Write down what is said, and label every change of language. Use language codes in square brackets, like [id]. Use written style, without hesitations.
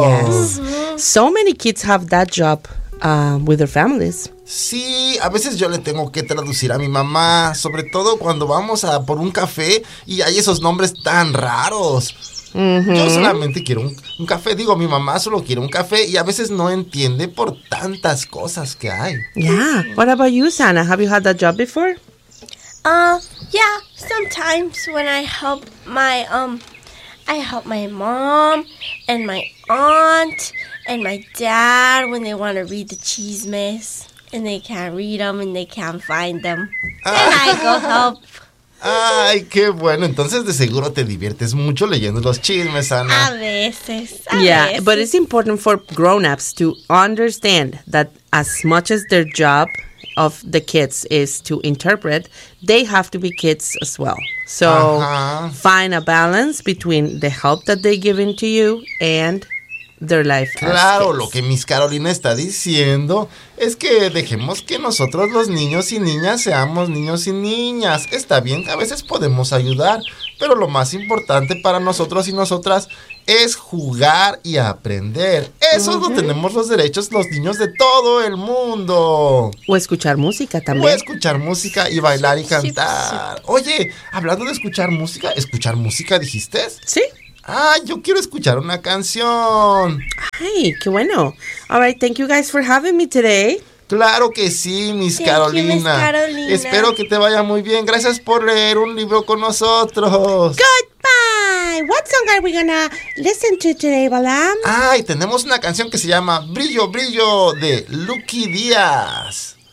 [en] Yes, so many kids have that job with their families. [es] Sí, a veces yo le tengo que traducir a mi mamá, sobre todo cuando vamos a por un café y hay esos nombres tan raros. Yo solamente quiero un café, digo, mi mamá solo quiere un café y a veces no entiende por tantas cosas que hay. [en] Yeah, what about you, Sana? Have you had that job before? Yeah, sometimes when I help my mom and my aunt and my dad when they want to read the chismes. And they can't read them and they can't find them. Then I go help. [es] Ay, qué bueno. Entonces, de seguro te diviertes mucho leyendo los chismes, Ana. A veces. [en] But it's important for grown-ups to understand that as much as their job of the kids is to interpret, they have to be kids as well. So, find a balance between the help that they give in to you and their life caskets. [es] Claro, lo que Miss Carolina está diciendo es que dejemos que nosotros los niños y niñas seamos niños y niñas. Está bien, a veces podemos ayudar, pero lo más importante para nosotros y nosotras es jugar y aprender. Eso uh-huh. lo tenemos los derechos los niños de todo el mundo. O escuchar música también. O escuchar música y bailar y cantar. Oye, hablando de escuchar música dijiste? Sí. Ah, yo quiero escuchar una canción. Ay, qué bueno. [en] All right, thank you guys for having me today. [es] Claro que sí, Miss Carolina. [en] Thank you, Miss Carolina. [es] Espero que te vaya muy bien. Gracias por leer un libro con nosotros. [en] Goodbye. What song are we gonna listen to today, Balam? [es] Ay, tenemos una canción que se llama Brillo, Brillo de Lucky Díaz.